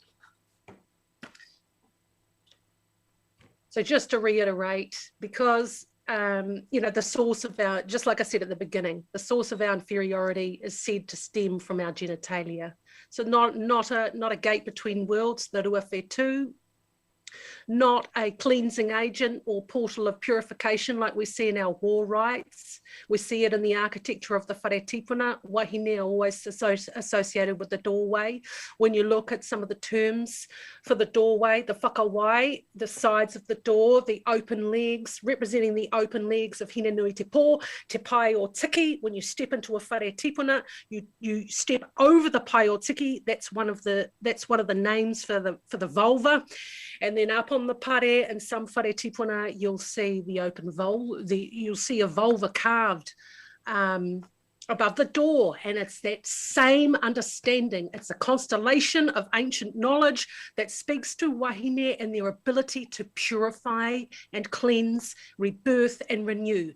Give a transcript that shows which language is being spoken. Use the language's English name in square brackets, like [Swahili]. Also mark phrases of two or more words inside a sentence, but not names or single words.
[English] So just to reiterate, because the source of our, just like I said at the beginning, the source of our inferiority is said to stem from our genitalia. So not a gate between worlds, the ruawhetu, not a cleansing agent or portal of purification like we see in our war rites. We see it in the architecture of the [Māori] whare tipuna. [English] Wahine are always associated with the doorway. When you look at some of the terms for the doorway, the whakawai, the sides of the door, the open legs, representing the open legs of Hine Nui Te Pō, Te Pai o Tiki. When you step into a [Māori] whare tipuna, [English] you step over the Pai o Tiki. That's one of the names for the vulva. And then up on the pare and some [Māori] whare tipuna, [English] you'll see the open vulva, you'll see a vulva carved above the door. And it's that same understanding. It's a constellation of ancient knowledge that speaks to Wahine and their ability to purify and cleanse, rebirth and renew.